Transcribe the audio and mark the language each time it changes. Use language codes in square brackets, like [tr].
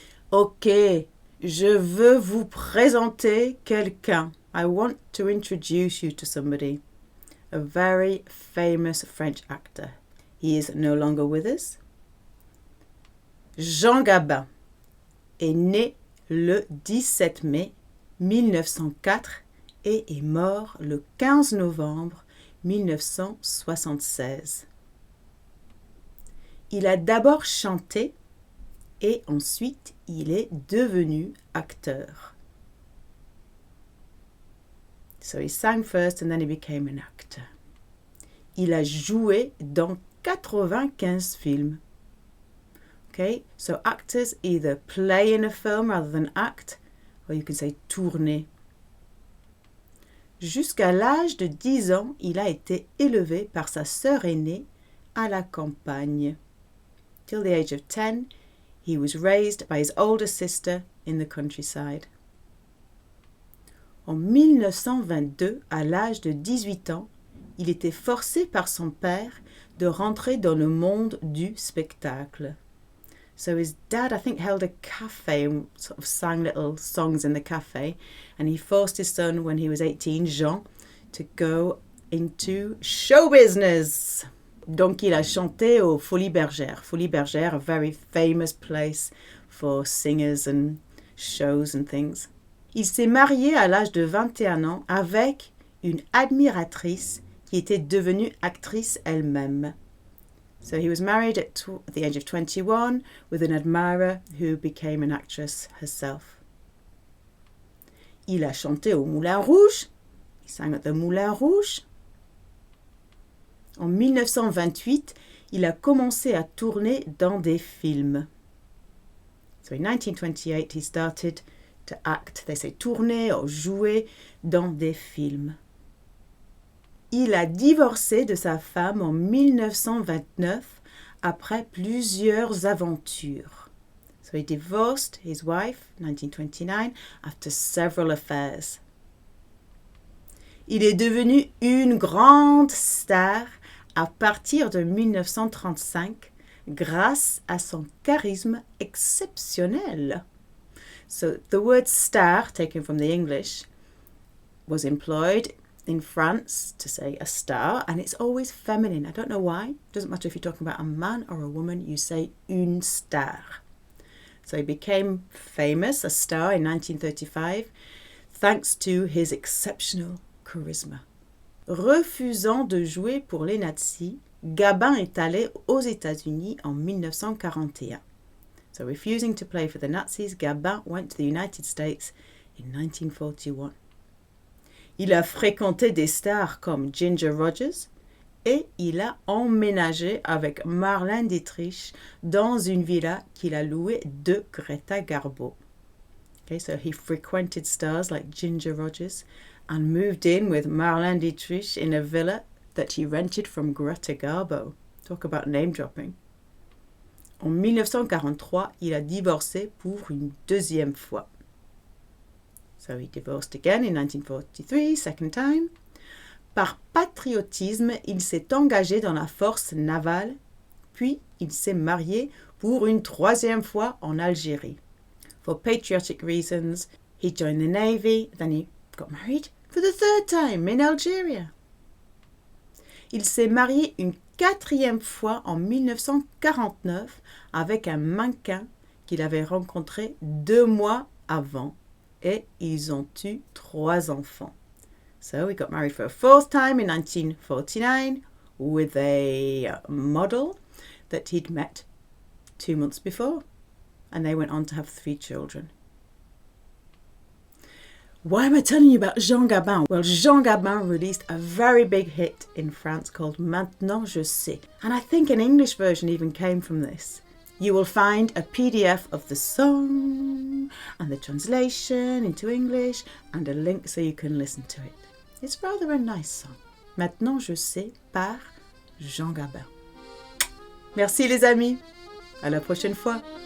[fr] Ok, je veux vous présenter quelqu'un. [en] I want to introduce you to somebody. A very famous French actor. He is no longer with us. [fr] Jean Gabin est né le 17 mai 1904 et est mort le 15 novembre 1976. Il a d'abord chanté et ensuite il est devenu acteur. [en] So he sang first and then he became an actor. [fr] Il a joué dans 95 films. [en] Okay, so actors either play in a film rather than act, or you can say tourner. [fr] Jusqu'à l'âge de 10 ans, il a été élevé par sa sœur aînée à la campagne. [en] Till the age of 10, he was raised by his older sister in the countryside. [fr] En 1922, à l'âge de 18 ans, il était forcé par son père de rentrer dans le monde du spectacle. [en] So his dad, I think, held a cafe and sort of sang little songs in the cafe, and he forced his son, when he was 18, Jean, to go into show business. [fr] Donc il a chanté aux Folies Bergères. [en] Folies Bergères, a very famous place for singers and shows and things. [fr] Il s'est marié à l'âge de 21 ans avec une admiratrice qui était devenue actrice elle-même. [en] So he was married at the age of 21 with an admirer who became an actress herself. [fr] Il a chanté au Moulin Rouge. [en] He sang at the Moulin Rouge. [fr] En 1928, il a commencé à tourner dans des films. [en] So in 1928, he started to act, they say tourner or [fr] jouer dans des films. Il a divorcé de sa femme en 1929 après plusieurs aventures. [en] So he divorced his wife in 1929 after several affairs. [fr] Il est devenu une grande star à partir de 1935 grâce à son charisme exceptionnel. [en] So the word star, taken from the English, was employed in France to say a star, and it's always feminine. I don't know why. It doesn't matter if you're talking about a man or a woman, you say une star. So he became famous, a star, in 1935, thanks to his exceptional charisma. [fr] Refusant de jouer pour les nazis, Gabin est allé aux États-Unis en 1941. [en] So refusing to play for the Nazis, Gabin went to the United States in 1941. [fr] Il a fréquenté des stars comme Ginger Rogers et il a emménagé avec Marlène Dietrich dans une villa qu'il a louée de Greta Garbo. [en] Okay, so he frequented stars like Ginger Rogers and moved in with Marlène Dietrich in a villa that he rented from Greta Garbo. Talk about name dropping. [fr] En 1943, il a divorcé pour une deuxième fois. [en] So he divorced again in 1943, second time. [fr] Par patriotisme, il s'est engagé dans la force navale, puis il s'est marié pour une troisième fois en Algérie. [en] For patriotic reasons, he joined the Navy, then he got married for the third time in Algeria. [fr] Il s'est marié une quatrième fois en 1949 avec un mannequin qu'il avait rencontré 2 mois avant et ils ont eu 3 enfants. [en] So he got married for a 4th time in 1949 with a model that he'd met 2 months before, and they went on to have 3 children. Why am I telling you about Jean Gabin? Well, Jean Gabin released a very big hit in France called Maintenant je sais, and I think an English version even came from this. You will find a PDF of the song and the translation into English and a link so you can listen to it. It's rather a nice song. [fr] Maintenant je sais par Jean Gabin. Merci les amis. À la prochaine fois.